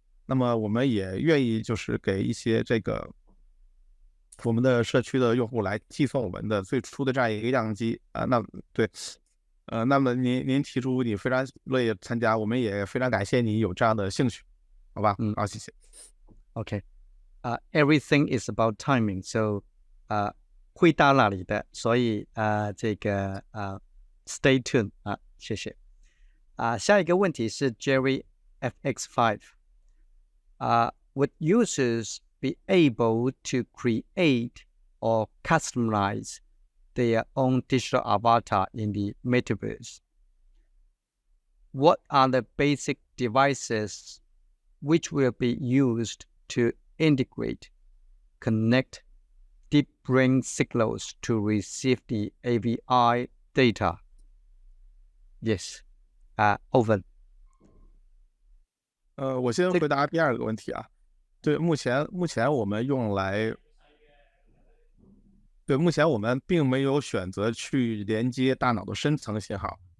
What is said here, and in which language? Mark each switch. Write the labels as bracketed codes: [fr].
[zh] 那么我们也愿意就是给一些这个我们的社区的用户来寄送我们的最初的这样一个样机啊。那对，那么您提出你非常乐意参加，我们也非常感谢你有这样的兴趣，好吧？嗯好，谢谢。 [en] ，OK，everything is about timing. [zh] So 会到那里的，所以这个 [en] stay tuned [zh] 谢谢。下一个问题是 [en] Jerry FX5 would users be able to create or customize their own digital avatar in the metaverse? What are the basic devices which will be used to integrate, connect deep brain signals to receive the AVI data? Yes, Owen. [zh] 我先回答第二个问题啊。对，目前我们用来，对，目前我们并没有选择去连接大脑的深层信号。